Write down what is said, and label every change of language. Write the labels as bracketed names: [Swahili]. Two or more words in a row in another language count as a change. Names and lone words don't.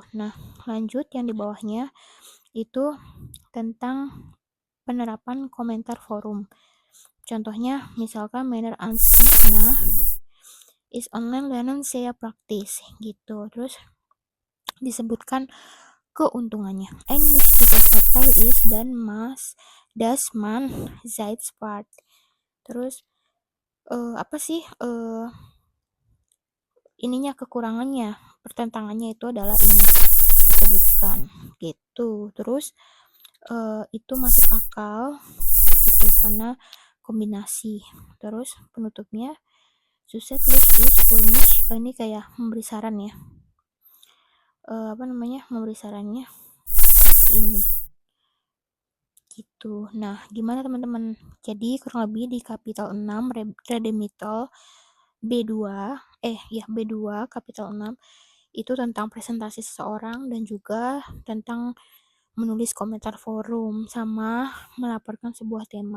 [Indonesian] Nah, lanjut yang di bawahnya itu tentang penerapan komentar forum. Contohnya misalkan [German] Meiner Ansicht nach is online lernen sehr praktis gitu. [Indonesian] Terus disebutkan keuntungannya. [German] Ein wichtiger Vorteil ist dass man Zeit spart. [Indonesian] Terus apa sih ininya, kekurangannya, pertentangannya itu adalah ini disebutkan gitu. Terus itu masuk akal gitu karena kombinasi. Terus penutupnya [German] zusätzlich ist für mich, [Indonesian] ini kayak memberi saran ya, apa namanya, memberi sarannya seperti ini, gitu. Nah, gimana teman-teman? Jadi kurang lebih di kapitel 6 Redemital B2, ya B2 kapitel 6 itu tentang presentasi seseorang dan juga tentang menulis komentar forum sama melaporkan sebuah tema.